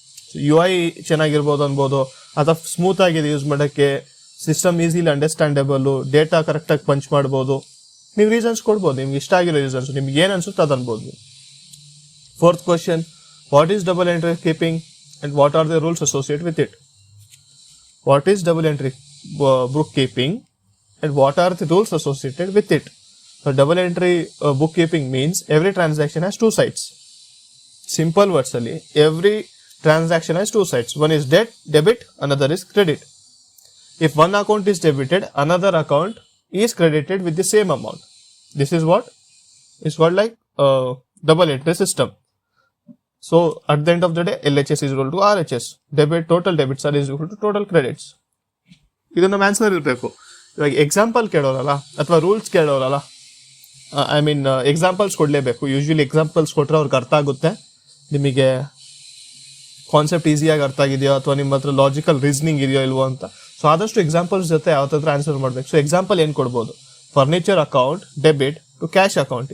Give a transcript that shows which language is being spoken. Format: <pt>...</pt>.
<kn>So UI ಚೆನ್ನಾಗಿರ್ಬೋದು ಅನ್ಬೋದು, ಅಥವಾ smooth ಆಗಿದೆ ಯೂಸ್ ಮಾಡೋಕ್ಕೆ, ಸಿಸ್ಟಮ್ ಈಸಿಲಿ ಅಂಡರ್ಸ್ಟ್ಯಾಂಡೇಬಲ್, ಡೇಟಾ ಕರೆಕ್ಟಾಗಿ ಪಂಚ್ ಮಾಡ್ಬೋದು. ನೀವು ರೀಸನ್ಸ್ ಕೊಡ್ಬೋದು, ನಿಮ್ಗೆ ಇಷ್ಟ ಆಗಿರೋ ರೀಸನ್ಸ್, ನಿಮ್ಗೆ ಏನು ಅನ್ಸುತ್ತೆ ಅದು ಅನ್ಬೋದು.</kn> <en>4th question, what is double entry keeping and what are the rules associated with it? What is double entry bookkeeping and what are the rules associated with it? So double entry bookkeeping means every transaction has two sides. Simple words ali, every transaction has two sides. One is debit, another is credit. If one account is debited, another account is credited with the same amount. This is what is called like double entry system. So at the end of the day, LHS is equal to RHS. Total debits are is equal to total credits.</en> <kn>ಇದು ನಮ್ಮ answer ಇರಬೇಕು. ಇವಾಗ example ಕೇಳೋರಲ್ಲ ಅಥವಾ rules ಕೇಳೋರಲ್ಲ,</kn> <en>I mean</en> <kn>examples ಕೊಡಲೇಬೇಕು. Usually examples ಕೊಟ್ಟರೆ ಅವ್ರಿಗೆ ಅರ್ಥ ಆಗುತ್ತೆ, ನಿಮಗೆ ಕಾನ್ಸೆಪ್ಟ್ ಈಸಿಯಾಗಿ ಅರ್ಥ ಆಗಿದೆಯೋ ಅಥವಾ ನಿಮ್ಮ ಹತ್ರ ಲಾಜಿಕಲ್ ರೀಸನಿಂಗ್ ಇದೆಯೋ ಇಲ್ವೋ ಅಂತ. ಸೊ ಆದಷ್ಟು ಎಕ್ಸಾಂಪಲ್ಸ್ ಜೊತೆ ಯಾವತ್ತಾದ್ರೂ ಆನ್ಸರ್ ಮಾಡಬೇಕು. ಸೊ ಎಕ್ಸಾಂಪಲ್ ಏನು ಕೊಡ್ಬೋದು,</kn> <en>Furniture account debit to cash account.</en>